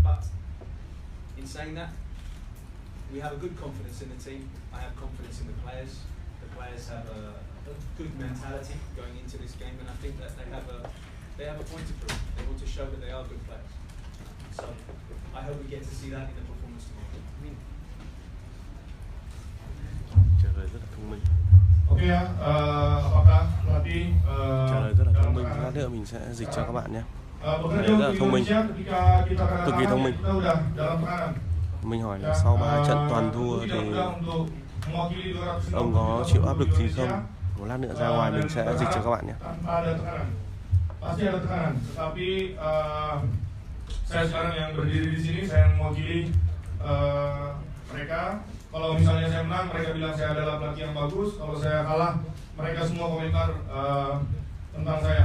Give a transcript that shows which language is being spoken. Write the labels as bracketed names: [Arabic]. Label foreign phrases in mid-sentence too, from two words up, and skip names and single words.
[English] But in saying that, we have a good confidence in the team. I have confidence in the players. The players have a good mentality going into this game, and I think that they have a point to prove. They want to show that they are good players. So I hope we get to see that in the performance tomorrow. [Vietnamese] Trả lời rất là thông minh. [Indonesian] Oke ya, apakah pelatih [Vietnamese] trả lời rất là thông minh. Lát nữa mình sẽ dịch cho các bạn nhé. [Indonesian] bekerja [Vietnamese] Rất là [Indonesian] untuk [Vietnamese] thông minh, [Indonesian] Indonesia ketika kita [Vietnamese] cực kỳ thông minh. [Indonesian] kita udah dalam tekanan. [Vietnamese] Mình hỏi là sau 3 trận toàn thua thì ông có chịu áp lực gì không? Một lát nữa ra ngoài mình sẽ dịch cho các bạn nhé. [Indonesian] Tanpa ada tekanan, pasti ada tekanan. Tetapi saya sekarang yang berdiri di sini, saya mewakili mereka. Kalau misalnya saya menang, mereka bilang saya adalah pelatih yang bagus. Kalau saya kalah, mereka semua komentar tentang saya.